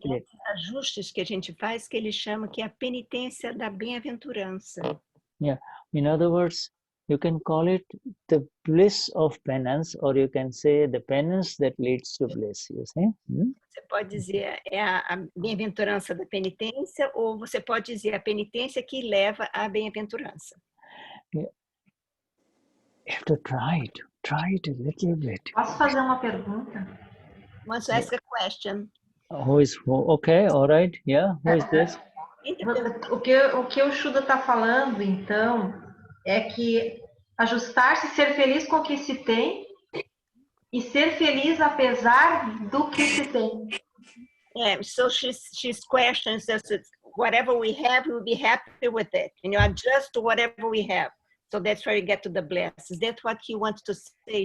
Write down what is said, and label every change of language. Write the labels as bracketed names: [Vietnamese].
[Portuguese] E esses ajustes que a gente faz, que ele chama que é a penitência da bem-aventurança. [English] Yeah, in other words, you can call it the bliss of penance, or you can say the penance that leads to bliss, you see? [Portuguese] Você pode dizer a bem-aventurança da penitência, ou você pode dizer a penitência que leva à bem-aventurança. [English] Yeah. You have to try it a little bit. [Portuguese] Posso fazer uma pergunta? [English] Want to ask a question? Okay, all right, yeah, who is this? [Portuguese] O que o Shuddha está falando, então, é que ajustar-se, ser feliz com o que se tem e ser feliz apesar do que se tem. [English] Yeah, so she's questions that whatever we have, we'll be happy with it. Adjust to whatever we have. So that's where you get to the bliss. Is that what you want to say?